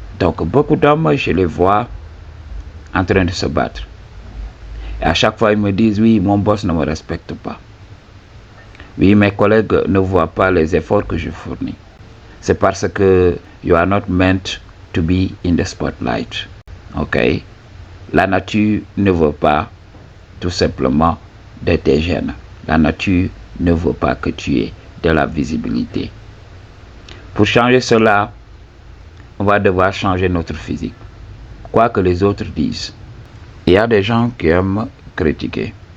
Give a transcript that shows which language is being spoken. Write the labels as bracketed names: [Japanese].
[French] Donc, beaucoup d'hommes, je les vois en train de se battre. Et à chaque fois, ils me disent, oui, mon boss ne me respecte pas. Oui, mes collègues ne voient pas les efforts que je fournis. C'est parce que [English] you are not meant to be in the spotlight. [French] La nature ne veut pas tout simplement de tes gènes. La nature ne veut pas que tu aies de la visibilité. Pour changer cela, on va devoir changer notre physique. Quoi que les autres disent. Il y a des gens qui aiment critiquer.